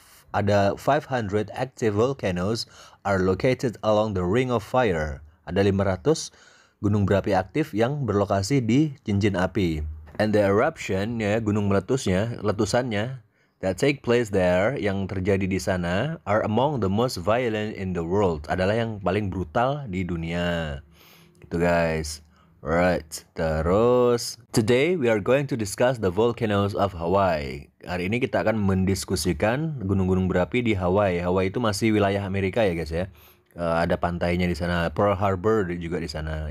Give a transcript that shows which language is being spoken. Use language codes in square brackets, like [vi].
[en] ada 500 active volcanoes are located along the Ring of Fire. [id] Ada 500 gunung berapi aktif yang berlokasi di cincin api. [en] And the eruption, ya, [id] gunung letusannya, [en] that take place there, [id] yang terjadi di sana, [en] are among the most violent in the world. [id] Adalah yang paling brutal di dunia. Gitu guys. [en] Right, terus today we are going to discuss the volcanoes of Hawaii. [id] Hari ini kita akan mendiskusikan gunung-gunung berapi di Hawaii. Hawaii itu masih wilayah Amerika ya guys ya. Ada pantainya di sana, Pearl Harbor juga di sana.